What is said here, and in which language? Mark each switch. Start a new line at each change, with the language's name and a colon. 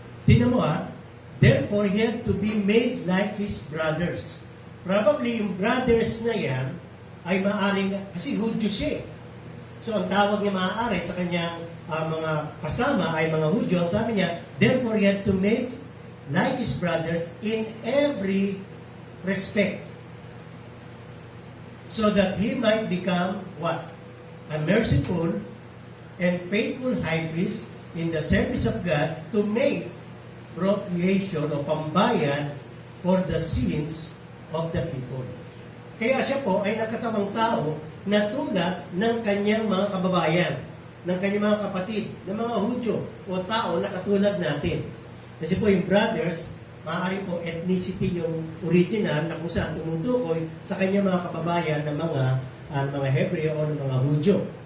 Filipino: Tingnan mo
English: therefore he had to be made like his brothers.
Filipino: Probably yung brothers na yan ay maaaring, kasi Hudyo siya. So ang tawag niya maaari sa kanyang mga kasama ay mga Hudyo. Ang sabi niya,
English: therefore he had to make like his brothers in every respect. So that he might become what? A merciful and faithful high priest in the service of God to make propitiation o pambayad for the sins of the people.
Filipino: Kaya siya po ay nagkatawang tao na tulad ng kanyang mga kababayan, ng kanyang mga kapatid, ng mga Hudyo o tao na katulad natin. Kasi po yung brothers, maaari po ethnicity yung original na kung saan tumutukoy sa kanyang mga kababayan ng mga Hebreo o ng mga Hudyo.